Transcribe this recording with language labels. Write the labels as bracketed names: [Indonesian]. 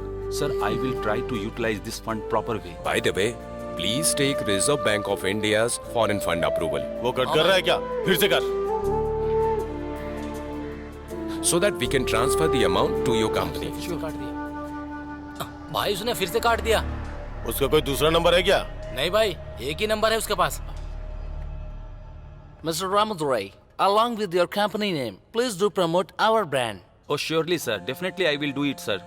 [English] Sir, I will try to utilize this fund proper way. By the way, please take Reserve Bank of India's foreign fund approval. [Hindi] वो cut कर रहा है क्या? फिर से कर। [English] So that we can transfer the amount to your company. [Hindi] क्यों काट दिया? भाई उसने फिर से काट दिया। उसका कोई दूसरा नंबर है क्या? नहीं भाई, एक ही नंबर है उसके पास। [English] Mr. Ramadurai, along with your company name, please do promote our brand. Oh, surely, sir. Definitely, I will do it, sir.